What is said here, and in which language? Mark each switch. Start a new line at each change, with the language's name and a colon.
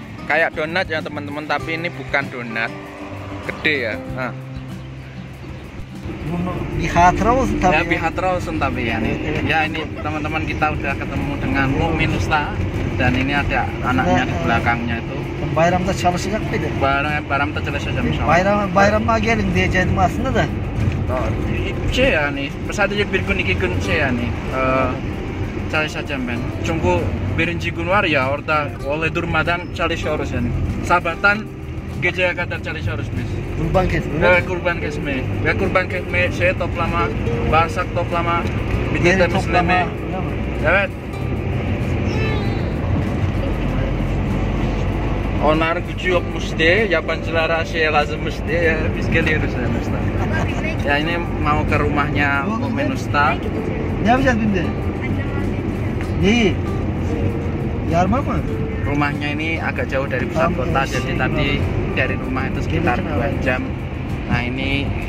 Indonesian: Kayak donat ya teman-teman, tapi ini bukan donat. Gede ya. Nah.
Turkish: Bihatra olsun tabii. Ya Bihatra olsun tabii yani.
Indonesian: Ya, ini teman-teman kita udah ketemu dengan Mukmin Usta, dan ini ada anaknya di belakangnya itu.
Turkish: Bayramda çalışacak mıydı? Bayramda çalışacağım inşallah. Bayramda gelin diyecektim aslında da. Şey yani, sadece bir gün 2 gün şey yani çalışacağım ben. Çünkü birinci gün var ya, orada oleh durmadan çalışıyoruz yani. Sabahtan geceye kadar çalışıyoruz biz. Kurban kesme. Evet, kurban kesme. Ve kurban kesme, şey toplama, bağırsak toplama, bir de temizleme. Evet. Onların gücü yokmuş diye, yabancılara şey lazımmış diye ya, biz geliyoruz ya Usta.
Indonesian: Ya, ini mau ke rumahnya Mukmin Usta.
Turkish: Ne yapacağız şimdi? Neyi? Yarma mı?
Indonesian: Rumahnya ini agak jauh dari pusat kota, jadi tadi dari rumah itu sekitar 2 jam. Nah, ini